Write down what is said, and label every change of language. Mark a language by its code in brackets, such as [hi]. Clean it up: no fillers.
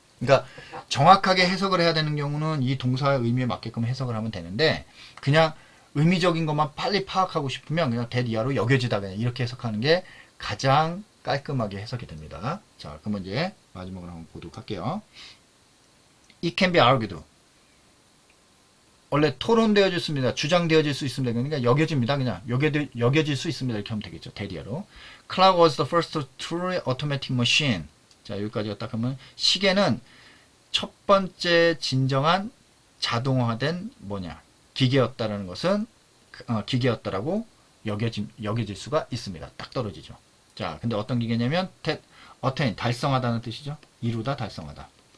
[ko] 그러니까 정확하게 해석을 해야 되는 경우는 이 동사의 의미에 맞게끔 해석을 하면 되는데, 그냥 의미적인 것만 빨리 파악하고 싶으면 그냥 that 이하로 여겨지다 그냥 이렇게 해석하는 게 가장 깔끔하게 해석이 됩니다. 자, 그러면 이제 마지막으로 한번 보도록 할게요. [en] It can be argued. [ko] 원래 토론되어졌습니다. 주장되어질 수 있습니다. 그러니까 여겨집니다. 그냥 여겨질 수 있습니다. 이렇게 하면 되겠죠. 대리어로. [en] Clock was the first truly automatic machine. [ko] 자, 여기까지가 딱 하면 시계는 첫 번째 진정한 자동화된 기계였다라는 것은 기계였다라고 여겨질 수가 있습니다. 딱 떨어지죠. 자, 근데 어떤 기계냐면 attain 달성하다는 뜻이죠. 이루다, 달성하다.